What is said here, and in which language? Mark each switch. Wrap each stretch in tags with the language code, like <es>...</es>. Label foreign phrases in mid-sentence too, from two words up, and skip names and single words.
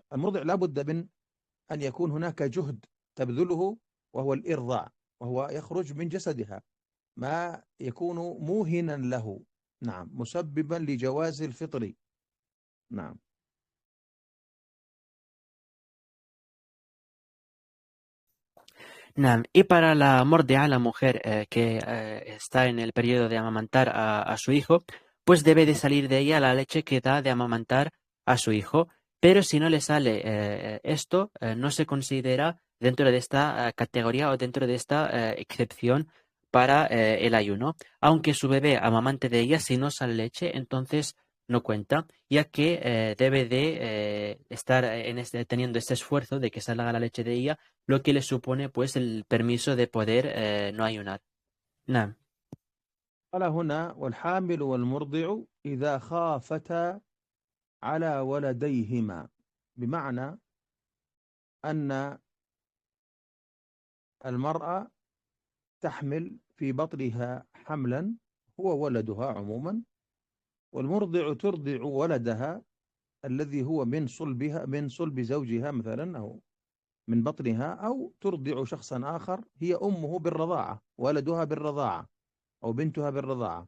<ar>المرضع لابد من أن يكون هناك جهد تبذله، وهو الإرضاع، وهو يخرج من جسدها ما يكون موهنا له، نعم، مسببا لجواز الفطر. نعم. Naam.</ar> <es>Y para la mordia, la mujer que está en el periodo de amamantar a su hijo, pues debe de salir de ella la leche que da de amamantar a su hijo. Pero si no le sale esto, no se considera dentro de esta categoría o dentro de esta excepción para el ayuno. Aunque su bebé amamante de ella, si no sale leche, entonces no cuenta, ya que debe de estar teniendo este esfuerzo de que salga la leche de ella, lo que le supone, pues, el permiso de poder no ayunar.</es> <ar>نعم. قال هنا: والحامل والمرضع إذا خافتا على ولديهما، بمعنى أن المرأة تحمل في بطنها حملا هو ولدها عموما، والمرضع ترضع ولدها الذي هو من صلبها، من صلب زوجها مثلا، أو من بطنها، أو ترضع شخصا آخر هي أمه بالرضاعة، ولدها بالرضاعة أو بنتها بالرضاعة.</ar>